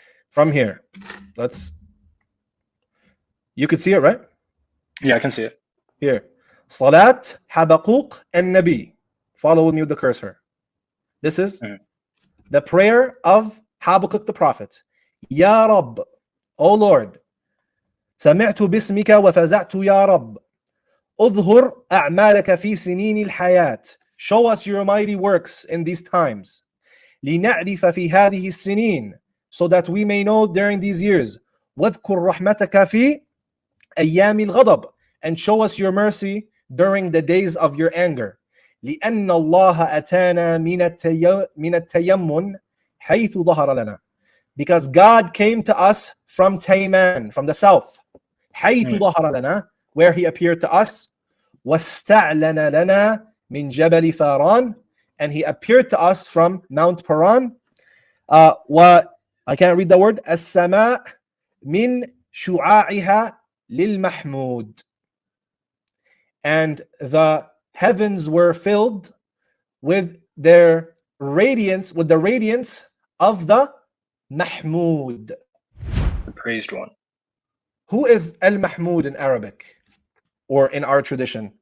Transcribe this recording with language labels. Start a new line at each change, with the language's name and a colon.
English: From here. You could see it, right? Yeah, I can see it. Here. Salat Habakkuk and Nabi. Follow with me with the cursor. This is the prayer of Habakkuk the prophet.
Arabic: Ya Rabb,
English: O Lord,
Arabic: سمعت باسمك وفزعت يا رب. اظهر أعمالك في سنين الحياة.
English: Show us your mighty works in these times.
Arabic: لنعرف في هذه السنين,
English: so that we may know during these years.
Arabic: واذكر رحمتك في أيام الغضب,
English: and show us your mercy during the days of your anger.
Arabic: لأن الله أتانا من التيمم حيث ظهر لنا.
English: Because God came to us from Tayman, from the south.
Arabic: حيث ظهر لنا,
English: where he appeared to us.
Arabic: واستعلن لنا من جبل فاران,
English: and he appeared to us from Mount Paran. I can't read the word.
Arabic: السماء من شعاعها للمحمود.
English: And the heavens were filled with their radiance, with the radiance of the Mahmud, the praised one. Who is Al-Mahmud in Arabic, or in our tradition?